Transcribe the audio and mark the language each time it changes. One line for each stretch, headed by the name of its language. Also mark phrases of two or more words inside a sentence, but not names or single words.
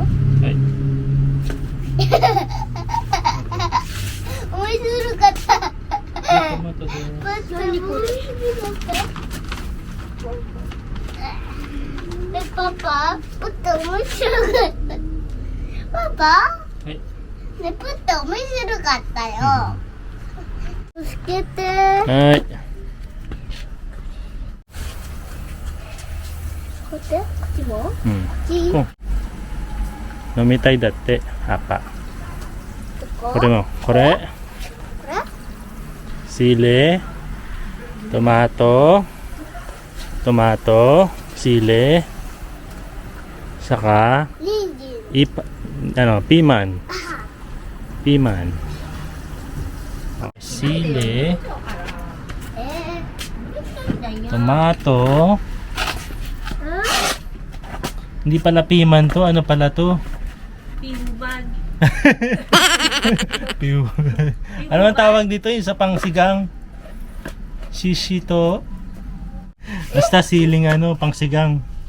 Filipino: Ay.
Japanese: 面白かった。
Filipino: Tomato din.
Japanese: 何これ？パパ、プッと面白かった。パパ？
Filipino: Ay.
Japanese: ね、プッと面白かったよ。助けて。
Filipino: Ay.
Japanese: こっち？こっちも？こ Hmm. っち？ Oh.
Filipino: Nomitay dati. Apa.
Japanese: どこ？これも。これ. これ？
Filipino: Sili. Tomato. Tomato. Sili. Saka.
Japanese: 人参。
Filipino: Piman. Piman. Sili.
Japanese: だよ。
Filipino: Tomato. Hindi pala piman to. Ano pala to? Pinuban. Piman. Ano ang tawag dito? Yung sa pangsigang?
Japanese: Shishito.
Filipino: Basta siling pangsigang.